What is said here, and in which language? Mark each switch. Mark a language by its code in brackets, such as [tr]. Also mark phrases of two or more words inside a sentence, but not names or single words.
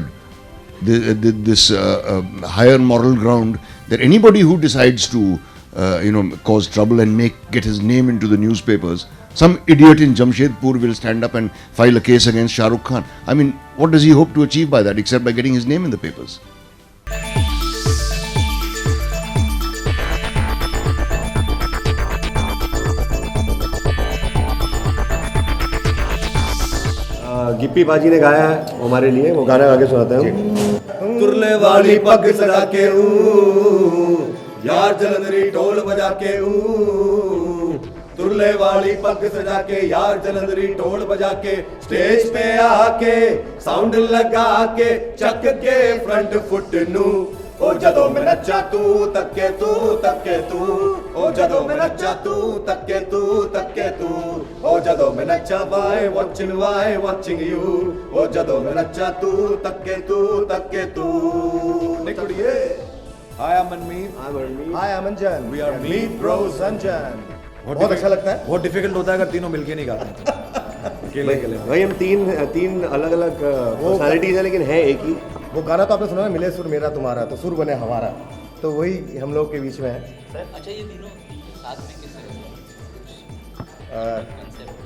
[en] This higher moral ground that anybody who decides to cause trouble and get his name into the newspapers, some idiot in Jamshedpur will stand up and file a case against Shah Rukh Khan. I mean, what does he hope to achieve by that except by getting his name in the papers? [hi] गिप्पी बाजी ने गाया है हमारे लिए, वो गाना आगे सुनाते हैं। [pa] ਤੁਰਲੇ ਵਾਲੀ ਪੱਗ ਸਜਾ ਕੇ ਯਾਰ ਜਲੰਧਰੀ ਢੋਲ ਬਜਾ ਕੇ ਤੁਰਲੇ ਵਾਲੀ ਪੱਗ ਸਜਾ ਕੇ ਯਾਰ ਜਲੰਧਰੀ ਢੋਲ ਬਜਾ ਕੇ ਸਟੇਜ ਪੇ ਆ ਕੇ ਸਾਊਂਡ ਲਗਾ ਕੇ ਚੱਕ ਕੇ [en] front foot [pa] ਨੂੰ ਓ ਜਦੋਂ ਮੈਂ ਨੱਚਾਂ ਤੂੰ ਤੱਕੇਂ ਤੂੰ ਤੱਕੇਂ ਤੂੰ ਓ ਜਦੋਂ ਮੈਂ ਨੱਚਾਂ ਤੂੰ ਤੱਕੇਂ ਤੂੰ ਤੱਕੇਂ ਤੂੰ ਓ ਜਦੋਂ ਮੈਂ ਨੱਚਾਂ [en] why watching you [pa] ਓ ਜਦੋਂ ਮੈਂ ਨੱਚਾਂ ਤੂੰ ਤੱਕੇਂ ਤੂੰ ਨਿਕਲੀਏ [en] Hi, I'm Manmeet. Hi, I'm Anjan. We are Meet Bros Anjan. [hi] बहुत अच्छा लगता है. बहुत डिफिकल्ट होता है अगर तीनों मिलके नहीं गाते हैं. अकेले भाई हम तीन अलग अलग पर्सनालिटीज हैं लेकिन है एक ही. वो गाना तो आपने सुना है, मिले सुर मेरा तुम्हारा तो सुर बने हमारा, तो वही हम लोग के बीच में है. अच्छा ये तीनों साथ में कैसे?